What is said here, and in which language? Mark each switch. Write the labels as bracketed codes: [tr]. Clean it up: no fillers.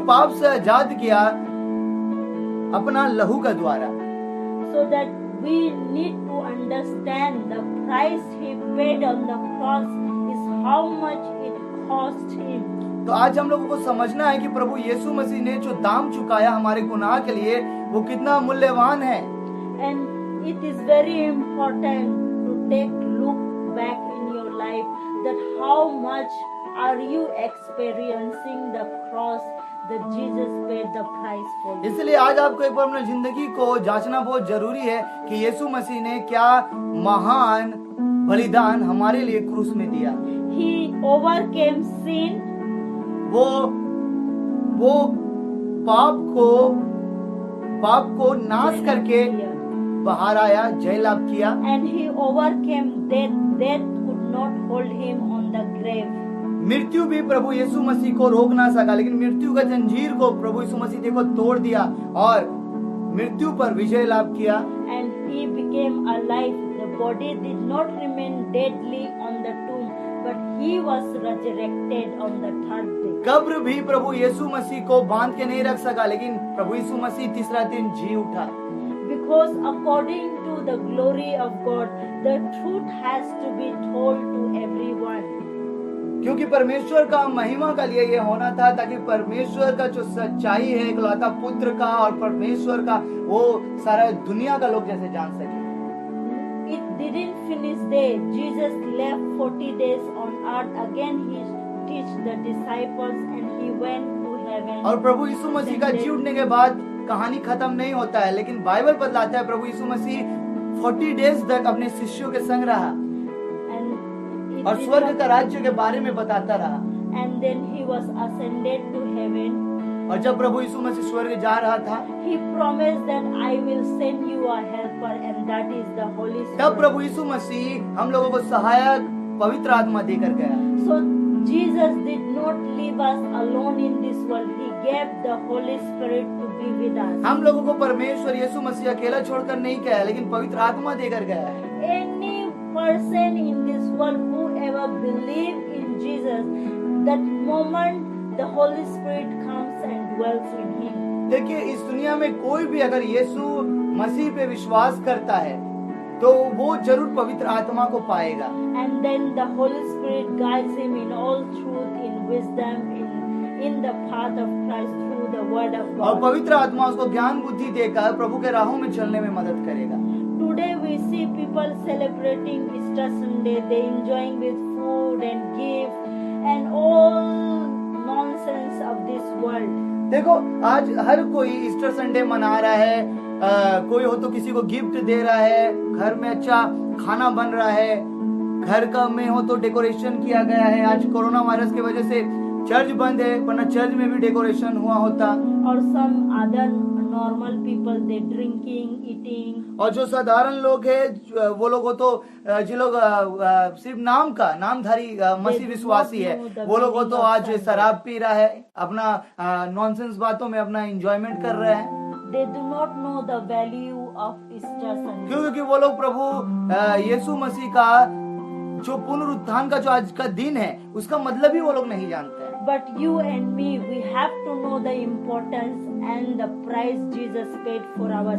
[hi] और पाप से आजाद किया अपना लहू का द्वारा। [en] So that we need to understand the price he paid on the cross is how much it cost him. [hi] तो आज हम लोगों को समझना है कि प्रभु यीशु मसीह ने जो दाम चुकाया हमारे गुनाह के लिए, वो कितना मूल्यवान है। [en] And it is very important to take look back in your life that how much are you experiencing the cross that Jesus paid the price for you. [hi] इसलिए आज आपको एक बार अपनी जिंदगी को जांचना बहुत जरूरी है कि यीशु मसीह ने क्या महान बलिदान हमारे लिए क्रूस में दिया। [en] He overcame sin. [hi] वो पाप को नाश करके बाहर आया, जय लाभ किया। [en] And he overcame death. Death could not hold him on the grave. [hi] मृत्यु भी प्रभु यीशु मसीह को रोक ना सका, लेकिन मृत्यु का जंजीर को प्रभु यीशु मसीह देखो तोड़ दिया और मृत्यु पर विजय लाभ किया। [en] And he became alive. The body did not remain deadly on the tomb, but he was resurrected on the third day. [hi] कब्र भी प्रभु यीशु मसीह को बांध के नहीं रख सका, लेकिन प्रभु यीशु मसीह तीसरा दिन जी उठा। [en] Because according to the glory of God, the truth has to be told to everyone. [hi] क्योंकि परमेश्वर का महिमा का लिए ये होना था, ताकि परमेश्वर का जो सच्चाई है इकलौता पुत्र का और परमेश्वर का, वो सारा दुनिया का लोग जैसे जान सके। [en] It didn't finish there. Jesus left 40 days on earth. Again he teach the disciples and he went to heaven. [hi] और प्रभु यीशु मसीह का जी उठने के बाद कहानी खत्म नहीं होता है, लेकिन बाइबल बतलाता है प्रभु यीशु मसीह 40 डेज तक अपने शिष्यों के संग रहा [en] and [hi] और स्वर्ग का राज्य के बारे में बताता रहा। [en] and then he was ascended to heaven. [hi] और जब प्रभु यीशु मसीह स्वर्ग जा रहा था, [en] He promised that I will send you a helper, and that is the Holy [hi] तब [en] Spirit. [hi] प्रभु यीशु मसीह हम लोगों को सहायक पवित्र आत्मा देकर गया। [en] So Jesus did not leave us alone in this world. He gave the Holy Spirit to be with us. [hi] हम लोगों को परमेश्वर यीशु मसीह अकेला छोड़कर नहीं गया, लेकिन पवित्र आत्मा देकर गया है। [en] Any person in this world who ever believe in Jesus, that moment the Holy Spirit comes and dwells in him. [hi] देखिए, इस दुनिया में कोई भी अगर यीशु मसीह पे विश्वास करता है तो वो जरूर पवित्र आत्मा को पाएगा। [en] And then the Holy Spirit guides him in all truth, in wisdom, in the path of Christ through the word of [hi] और [en] God. [hi] पवित्र आत्मा उसको ज्ञान बुद्धि देकर प्रभु के राहों में चलने में मदद करेगा। [en] Today we see people celebrating Easter Sunday. They enjoying with food and gift and all nonsense of this world. [hi] देखो, आज हर कोई ईस्टर संडे मना रहा है। कोई हो तो किसी को गिफ्ट दे रहा है, घर में अच्छा खाना बन रहा है, घर का में हो तो डेकोरेशन किया गया है। आज कोरोना वायरस की वजह से चर्च बंद है, वरना चर्च में भी डेकोरेशन हुआ होता। [en] Or some other normal people, they drinking, eating. [hi] और जो साधारण लोग हैं, वो लोग हो तो जो लोग सिर्फ नाम का नामधारी मसीह विश्वासी है, वो लोग हो तो आज शराब पी रहा है, अपना नॉनसेंस बातों में अपना एंजॉयमेंट कर रहे हैं। [en] They do not know the value of Easter Sunday. [hi] क्योंकि वो लोग प्रभु यीशु मसीह का जो पुनरुत्थान का जो आज का दिन है, उसका मतलब ही वो लोग नहीं जानते हैं। [en] But you and me, we have to know the importance and the price Jesus paid for our